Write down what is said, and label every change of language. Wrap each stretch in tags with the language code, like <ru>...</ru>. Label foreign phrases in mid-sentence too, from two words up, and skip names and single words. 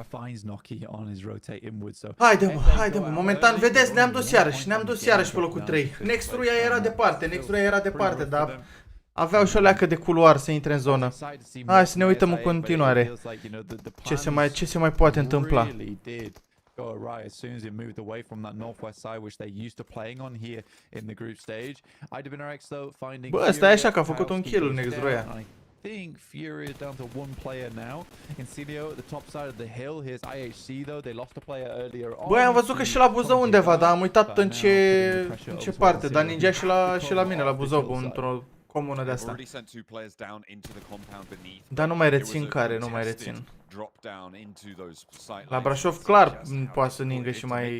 <ro>Haide mă, momentan, vedeți, ne-am dus iarăși pe locul 3. Next-ul era departe, dar aveau și o leacă de culoar să intre în zonă. Hai să ne uităm în continuare ce se mai poate întâmpla.</ro> <en>Go awry as soon as it moved away from that northwest side, which they're used to playing on here in the group stage. REDOOXXYX though finding.</en> <ro>Bă, ăsta e așa că a făcut un kill Next-ul ăia.</ro> <en>think Fury is down to one player now. In Celio, at the top side of the hill, here's IHC though. They lost a player earlier on.</en> <ro>Băi, am văzut că și la Buzău undeva, dar am uitat în ce parte. Dar ninja și la mine, la Buzău, într-o comună de asta. Dar nu mai rețin care, nu mai rețin. La Brașov clar poate să ningă și mai...</ro>